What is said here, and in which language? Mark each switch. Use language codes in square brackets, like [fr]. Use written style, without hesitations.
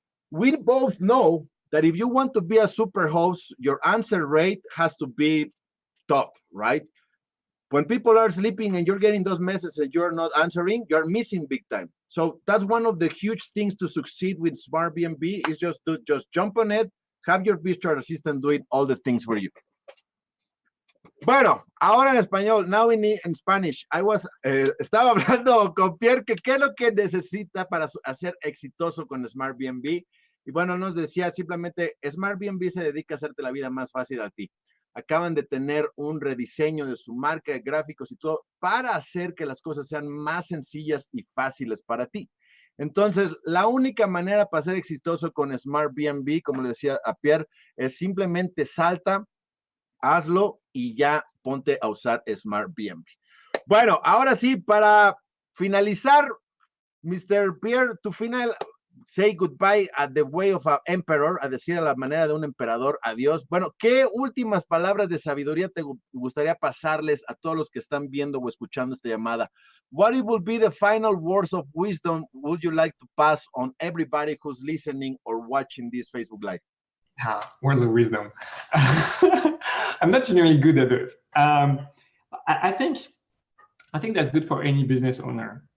[en] We both know that if you want to be a super host, your answer rate has to be top, right? When people are sleeping and you're getting those messages you're not answering, you're missing big time. So that's one of the huge things to succeed with Smartbnb is just to jump on it, have your virtual assistant doing all the things for you. [es] Bueno, ahora en español, [en] now in Spanish. [es] Estaba hablando con Pierre que qué es lo que necesita para hacer exitoso con Smartbnb. Y bueno, nos decía simplemente, Smartbnb se dedica a hacerte la vida más fácil a ti. Acaban de tener un rediseño de su marca de gráficos y todo para hacer que las cosas sean más sencillas y fáciles para ti. Entonces, la única manera para ser exitoso con Smartbnb, como le decía a Pierre, es simplemente salta, hazlo y ya ponte a usar Smartbnb. Bueno, ahora sí, para finalizar, Mr. [en] Pierre, to final, say goodbye at the way of an emperor, [es] a decir a la manera de un emperador, adiós. Bueno, ¿qué últimas palabras de sabiduría te gustaría pasarles a todos los que están viendo o escuchando esta llamada? [en] What it will be the final words of wisdom would you like to pass on everybody who's listening or watching this Facebook Live? Words of wisdom. I'm not generally good at those. I think that's good for any business owner.